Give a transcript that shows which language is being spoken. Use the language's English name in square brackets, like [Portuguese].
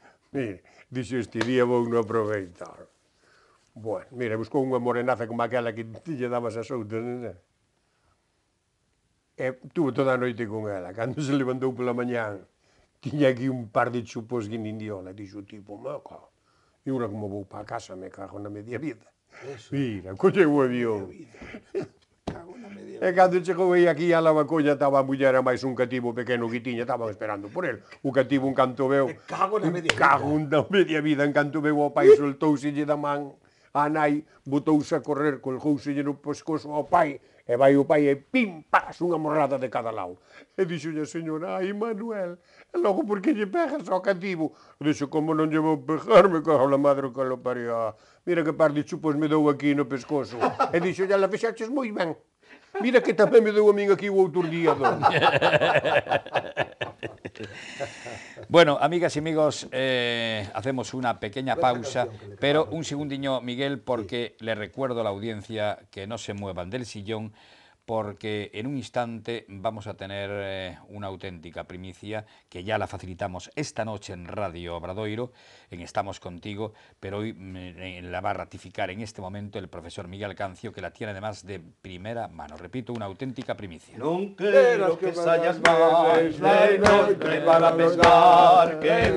[Galician] Mira, dixo, este día vou non aproveitar. Bueno, mira, buscou unha morenaza como aquela que lle dabas as outras, non? E tuvo toda a noite con ela. Cando se levantou pola mañán, tiña aquí un par de chupos guinindiola. Dixo, tipo, meca, e ora como vou para casa, me cago na media vida. Mira, colleu o avión. E cando chegou aí aquí a Lavacolla, estaba a muller e máis un cativo pequeno que tiña, estaban esperando por el. O cativo, en canto veu... Cago na media vida. Cago na media vida, en canto veu ao pai, soltouselle da man a nai, botouse a correr, colgouselle no pescozo ao pai, e vai o pai e pim, pas, unha morrada de cada lado. E dixolle a señora, ai, Manuel, e logo por que lle pegas ao cativo? Dixo, como non lle vou pegar, me cago na madre [Spanish] que lo parió. [Galician] Mira que par de chupos me dou aquí no pescozo. E dixo, la fixaches moi ben. Mira que tamén me deu a min aquí o outro día, don. [Spanish] Bueno, amigas y amigos, hacemos una pequeña pausa, pero un segundiño, Miguel, porque le recuerdo a la audiencia que no se muevan del sillón, porque en un instante vamos a tener una auténtica primicia que ya la facilitamos esta noche en Radio Obradoiro, en Estamos Contigo, pero hoy la va a ratificar en este momento el profesor Miguel Cancio, que la tiene además de primera mano. Repito, una auténtica primicia. [Galician] Non quero que sallas máis na noite para pescar, que